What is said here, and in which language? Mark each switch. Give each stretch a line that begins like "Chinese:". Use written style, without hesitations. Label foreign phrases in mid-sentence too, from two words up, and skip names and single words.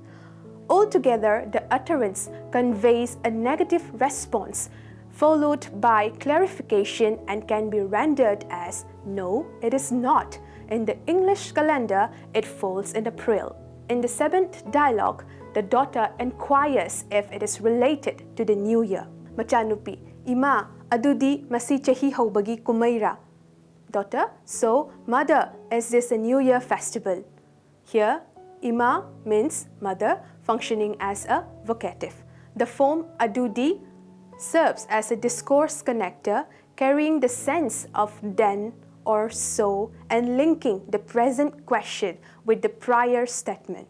English: Altogether, the utterance conveys a negative response followed by clarification and can be rendered as no, it is not. In the English calendar, it falls in April. In the seventh dialogue, the daughter inquires if it is related to the New Year.
Manipuri: Macanupi, Ima, adudi masi Cheiraoba kumaira.
English: Daughter, so mother, is this a New Year festival? Here, Ima means mother, functioning as a vocative. The form adudi serves as a discourse connector, carrying the sense of then or so and linking the present question with the prior statement.